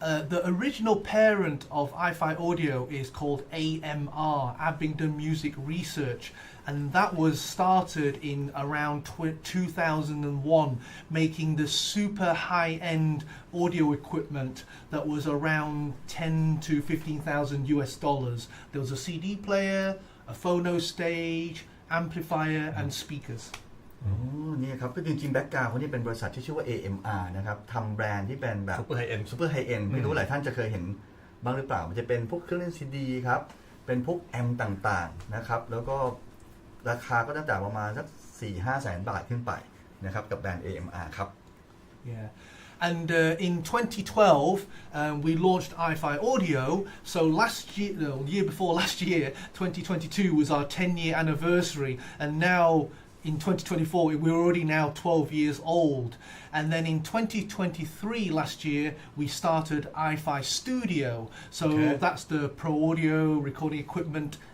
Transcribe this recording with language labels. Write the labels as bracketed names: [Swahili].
[English] The original parent of Ifi Audio is called AMR Abingdon Music Research and that was started in around 2001 making the super high-end audio equipment that was around 10 to 15,000 US dollars. There was a CD player, a phono stage, amplifier and speakers. [Thai] นี่ครับก็จริงๆแบ็คกราวด์เขานี่เป็นบริษัทที่ชื่อว่า AMR นะครับทำแบรนด์ที่เป็นแบบ [English] Super High End [Thai] ไม่รู้หลายท่านจะเคยเห็นบ้างหรือเปล่ามันจะเป็นพวกเครื่องเล่นซีดีครับเป็นพวกแอมต่างๆนะครับแล้วก็ราคาก็ตั้งแต่ประมาณสัก 4-5 แสนบาทขึ้นไปนะครับกับแบรนด์ AMR ครับ [English] And in 2012, we launched Ifi Audio. So year before last year, 2022 was our 10-year anniversary, and now in 2024 we're already now 12 years old. And then in 2023 last year we started Ifi Studio. So that's the pro audio recording equipment